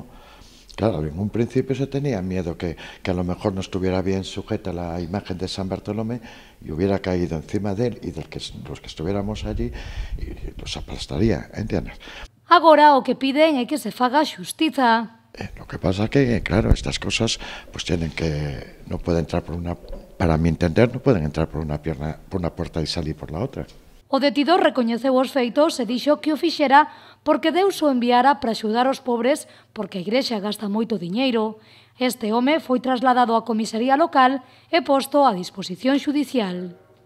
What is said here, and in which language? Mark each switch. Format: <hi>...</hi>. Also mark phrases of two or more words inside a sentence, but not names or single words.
<es>Claro, en un principio se tenía miedo que a lo mejor no estuviera bien sujeta la imagen de San Bartolomé y hubiera caído encima de él y de los que estuviéramos allí y los aplastaría, ¿entiendes?</es> <gl>Agora o que piden é que se faga xustiza.</gl> <es>Lo que pasa que, claro, estas cosas pues no pueden entrar para mi entender, no pueden entrar por una puerta y salir por la otra.</es> <gl>O detido recoñeceu os feitos e dixo que o fixera porque Deus o enviara para axudar os pobres porque a igrexa gasta moito diñeiro. Este home foi trasladado á comisaría local e posto a disposición xudicial.</gl>